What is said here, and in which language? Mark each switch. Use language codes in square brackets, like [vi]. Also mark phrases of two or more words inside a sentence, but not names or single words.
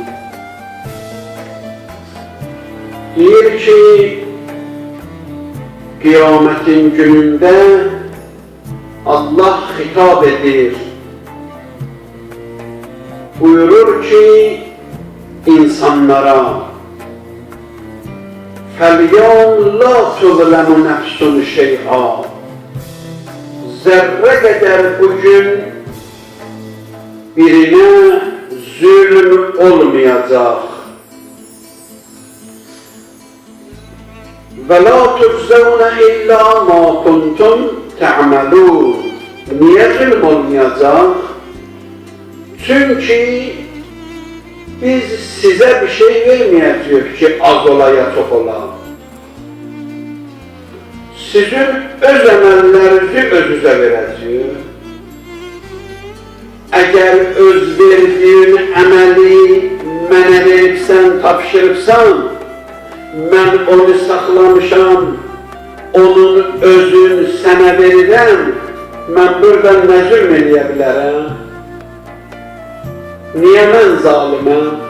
[az] Deyir ki, kıyametin gününde Allah hitap edir. [tr] Buyurur ki, insanlara [ar] فَالْيَوْمْ لَا تُظْلَمُ نَفْسٌ شَيْئًا [tr] Zerre kadar bugün birine zulüm olmayacak. [ar] وَلَا تُجْزَوْنَ إِلَّا مَا كُنْتُمْ تَعْمَلُونَ [tr] Niye zulüm olmayacak? Çünkü biz size bir şey vermeyeceğiz ki az ola ya çok ola. Sizin öz emellerinizi özünüze vereceğiz. [az] Eğer öz verdiğin emeli mənə veribsən, tapşırıbsan, mən onu saxlamışam, onun özün sənə verirəm, mən buradan nə zülm eləyə bilərəm? Niyə mən zaliməm?